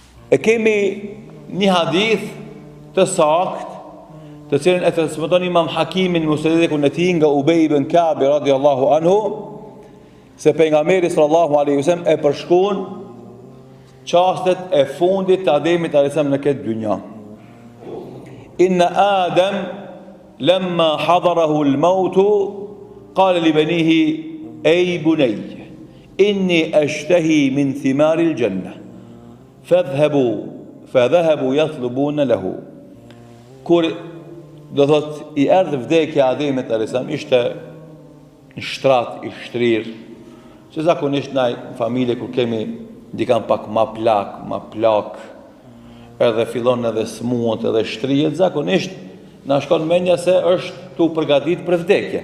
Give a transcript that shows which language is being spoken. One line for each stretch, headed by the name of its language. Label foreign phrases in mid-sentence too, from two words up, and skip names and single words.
Albanian: E kemi një hadith të sakt, të cilën e transmeton Imam Hakimin Musnedekun e tij nga Ubej ibn Ka'b
Arabic: رضي الله عنه,
Albanian: se pejgamberi
Arabic: صلى الله عليه وسلم
Albanian: e përshkruan çastet e fundit të Ademit
Arabic: عليه السلام
Albanian: në këtë dynja.
Arabic: إن آدم لما حضره الموت قال لبنيه أي بني إني أشتهي من ثمار الجنة فذهبوا يطلبون له.
Albanian: Kur do thot i erdhi vdekja Ademit
Arabic: عليه السلام,
Albanian: ishte në shtrat i shtrir, që zakonisht na në familje kur kemi dikan pak ma plak, edhe fillon edhe smuët edhe shtrijet, zakonisht na shkon mendja se është tu përgatit për vdekje.